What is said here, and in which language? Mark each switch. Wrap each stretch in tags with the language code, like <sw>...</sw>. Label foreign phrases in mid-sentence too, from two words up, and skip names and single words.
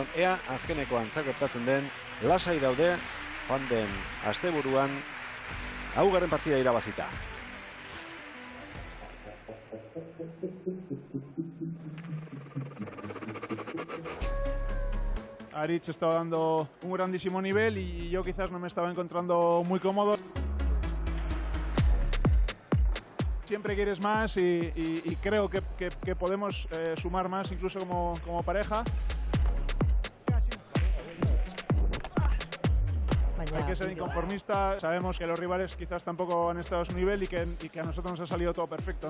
<eu>Ea azkenekoan zer gertatzen den, lasai daude, joan den asteburuan, haugarren partida irabazita.</eu> <es>Aritz estaba dando un grandísimo nivel y yo quizás no me estaba encontrando muy cómodo. Siempre quieres más y creo que podemos sumar más incluso como pareja. Hay que ser inconformista, sabemos que los rivales quizás tampoco han estado a su nivel y que a nosotros nos ha salido todo perfecto, ¿no?</es>